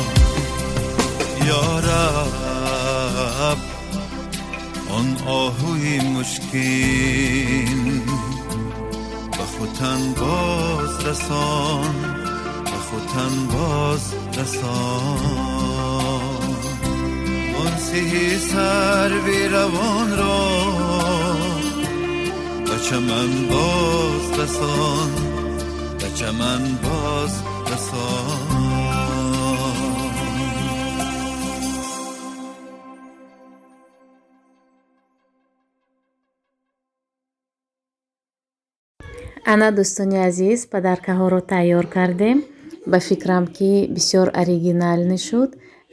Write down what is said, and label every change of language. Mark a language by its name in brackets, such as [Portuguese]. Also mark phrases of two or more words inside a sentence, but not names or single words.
[Tajik] یا رب آن آهوی مشکین به خوتن باز رسان، به خوتن باز رسان. آن سیه سروی روان را به چمن باز رسان، به چمن باز رسان. ана дӯстони азиз, падаркаҳоро тайёр кардем. ба фикрам ки бисёр оригинал шуд.